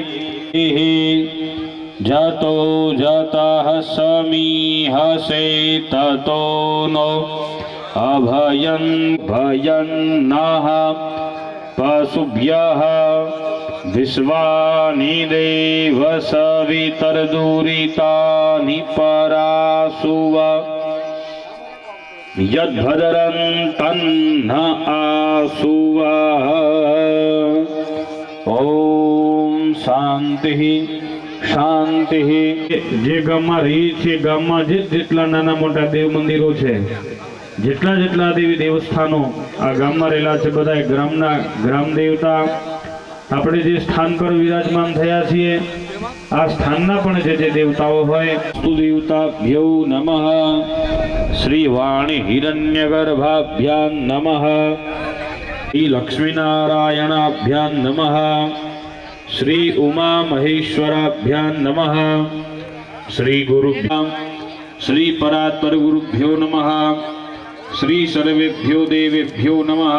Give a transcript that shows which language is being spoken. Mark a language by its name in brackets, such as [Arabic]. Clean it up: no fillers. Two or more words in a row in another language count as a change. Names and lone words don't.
[Sanskrit] जतो जतः समीहसे ततो नो अभयं भयन्नः पशुभ्यः विश्वानि देव सवितर्दुरितानि परासुव यद्भद्रं तन्न आसुव। ओम शांति शांति। [Gujarati] जे गामમાં રહી છે, ગામમાં જેટલા નાના મોટા દેવ મંદિરો છે, જેટલા જેટલા દેવી દેવસ્થાનો આ ગામમાં રહેલા છે, બધા ગ્રામના ગ્રામ દેવતા આપણે જે સ્થાન પર વિરાજમાન થયા છીએ આ સ્થાનના પણ જે દેવતાઓ હોય [Sanskrit] स्तु देवताभ्यो नमः। श्री वाणी हिरण्यगर्भाभ्यां नमः। श्री लक्ष्मीनारायणाभ्यां नमः। श्री उमा महेश्वराभ्यां नमः। श्री गुरुभ्यां श्री परात्पर गुरुभ्यो नमः। श्री सर्वेभ्यो देवेभ्यो नमः।